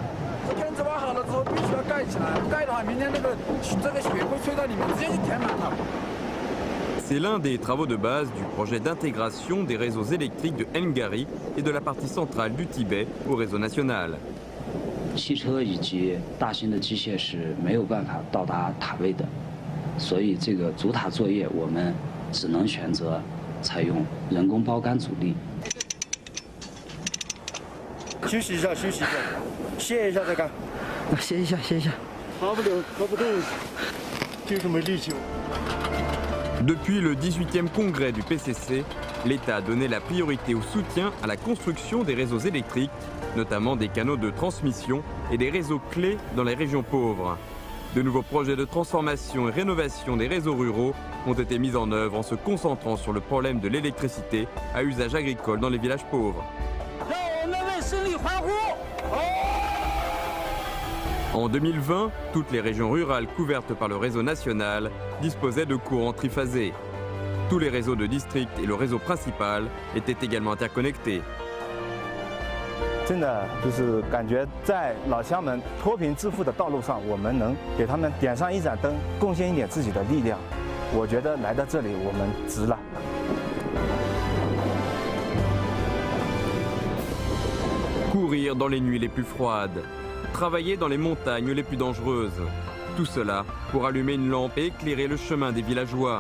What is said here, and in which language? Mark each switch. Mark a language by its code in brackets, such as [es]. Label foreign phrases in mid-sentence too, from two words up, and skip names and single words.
[fr] C'est l'un des travaux de base du projet d'intégration des réseaux électriques de Ngari et de la partie centrale du Tibet au réseau national. [zh] 汽车以及大型的机械是没有办法到达塔位的。所以这个阻塔作业，我们只能选择采用人工包干阻力。休息一下，休息一下，歇一下再干。歇一下，歇一下。爬不了，爬不动，就是没力气。 [fr] Depuis le 18e congrès du PCC, l'État a donné la priorité au soutien à la construction des réseaux électriques, notamment des canaux de transmission et des réseaux clés dans les régions pauvres. De nouveaux projets de transformation et rénovation des réseaux ruraux ont été mis en œuvre en se concentrant sur le problème de l'électricité à usage agricole dans les villages pauvres. En 2020, toutes les régions rurales couvertes par le réseau national disposaient de courants triphasés. Tous les réseaux de district et le réseau principal étaient également interconnectés. [zh] 真的就是感觉在老乡们脱贫致富的道路上，我们能给他们点上一盏灯，贡献一点自己的力量。我觉得来到这里，我们值了。 [fr] Courir dans les nuits les plus froides, travailler dans les montagnes les plus dangereuses. Tout cela pour allumer une lampe et éclairer le chemin des villageois.